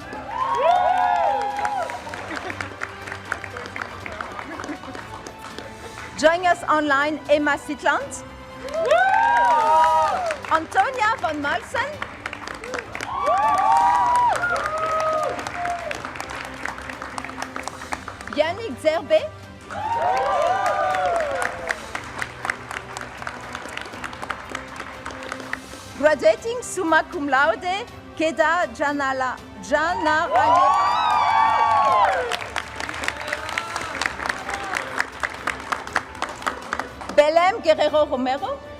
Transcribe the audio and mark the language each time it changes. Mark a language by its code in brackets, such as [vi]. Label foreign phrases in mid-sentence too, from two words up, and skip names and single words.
[en] Joining us online, Emma Sitland. Antonia van Malsen. Yannick Zerbe. Graduating [la] summa cum laude, [en] Keda Janala. Belém Guerrero Romero.